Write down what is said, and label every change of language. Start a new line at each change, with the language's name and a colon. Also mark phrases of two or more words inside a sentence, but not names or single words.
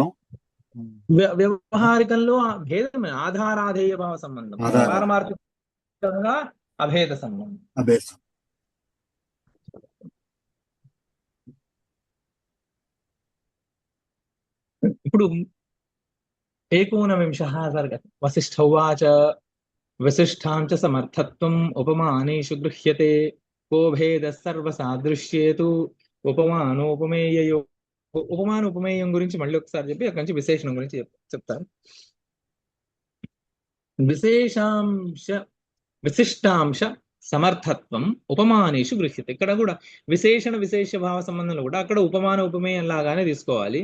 Telugu: వ్యవహారికంలో భేదమే ఆధారాధేయ భావ సంబంధం. పారమార్థికంగా అభేద సంబంధం. అభేదం.
Sanskrit: ఇప్పుడు 19 सर्ग वसिष्ठ उवाच विशिष्टां च समर्थत्वम् उपमानेषु गृह्यते को भेदः सर्वसादृश्येतु ఉపమానోపమేయో.
Telugu: ఉపమానోపమేయం గురించి మళ్ళీ ఒకసారి చెప్పి అక్కడి నుంచి విశేషణం గురించి చెప్తాను.
Sanskrit: విశిష్టాంశ సమర్థత్వం ఉపమానేషు గృహ్యతే.
Telugu: ఇక్కడ కూడా విశేష భావ సంబంధంలో కూడా అక్కడ ఉపమాన ఉపమేయం లాగానే తీసుకోవాలి.